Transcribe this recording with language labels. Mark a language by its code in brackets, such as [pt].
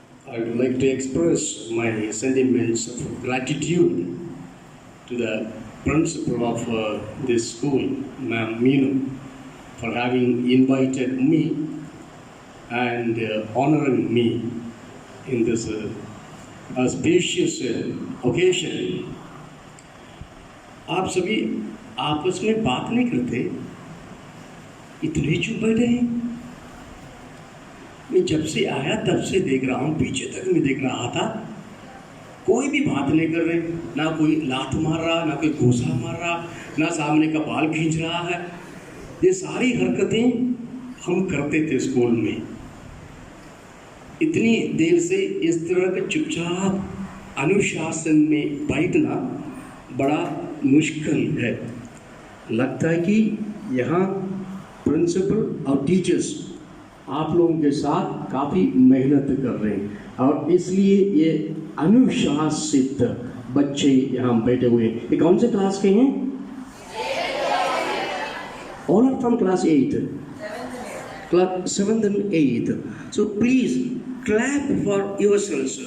[en] I would like to express my sentiments of gratitude to the principal of this school, Ma'am Meenu, for having invited me and honoring me in this auspicious occasion. [hi] आप सभी आपस में बात नहीं करते, इतने चुप बैठे हैं। मैं जब से आया तब से देख रहा हूँ, पीछे तक मैं देख रहा था, कोई भी बात नहीं कर रहे, ना कोई लात मार रहा, ना कोई घूसा मार रहा, ना सामने का बाल खींच रहा है। ये सारी हरकतें हम करते थे स्कूल में। इतनी देर से इस तरह के चुपचाप अनुशासन में बैठना बड़ा मुश्किल है। लगता है कि यहाँ प्रिंसिपल और टीचर्स आप लोगों के साथ काफ़ी मेहनत कर रहे हैं और इसलिए ये अनुशासित बच्चे यहाँ बैठे हुए हैं। ये कौन से क्लास के हैं? [en] All are from class 8, class 7th and 8th. So please clap for yourselves.